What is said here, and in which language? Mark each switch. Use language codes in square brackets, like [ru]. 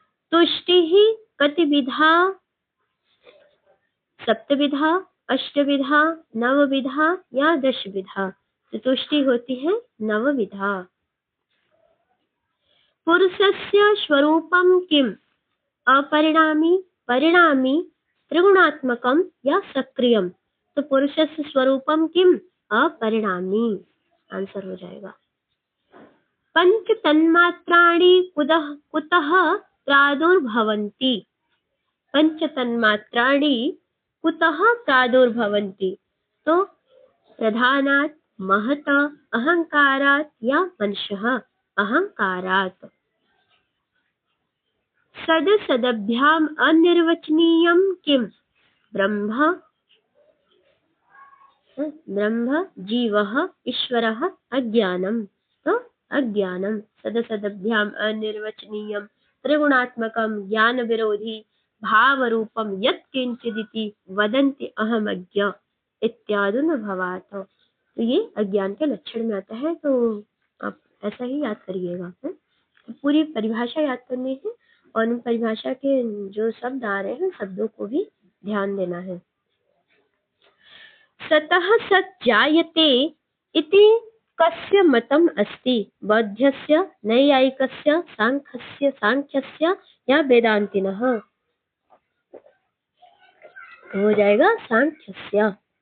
[sa] तुष्टिः कतिविधा, सप्तविधा, अष्टविधा, नवविधा, या दशविधा, [hi] तो तुष्टि होती है [sa] नवविधा। पुरुषस्य स्वरूपं किम, अपरिणामी, परिणामी, त्रिगुणात्मकम, या सक्रियम, तो पुरुषस्य स्वरूपम किम, अपरिणामी, [hi] आंसर हो जाएगा। [sa] पंच तन्मात्राणि कुतः प्रादुर्भवन्ति, पंच तन्मात्राणि कुतः प्रादुर्भवन्ति, तो प्रधानात्, महत, अहंकारात्, या मनसः अहंकारात्। सदसदभ्याम अनिर्वचनीयं किम, ब्रह्म, ब्रह्म, जीवः, ईश्वरः, अज्ञानम, तो अज्ञानम। सदसदभ्याम अनिर्वचनीयं त्रिगुणात्मकं ज्ञान विरोधी भाव रूपम यत् किंचिदिति वदन्ति अहमज्ञ इत्यादुनुभवात्, [hi] तो ये अज्ञान के लक्षण में आता है, तो आप ऐसा ही याद करिएगा। पूरी परिभाषा याद करनी है और उन परिभाषा के जो शब्द आ रहे हैं शब्दों को भी ध्यान देना है। [sa] सतः सत् जायते इति कस्य मतम् अस्ति, बौद्धस्य, नैयायिकस्य, सांख्यस्य, या वेदांतिनः, [hi] हो जाएगा [sa] सांख्यस्य।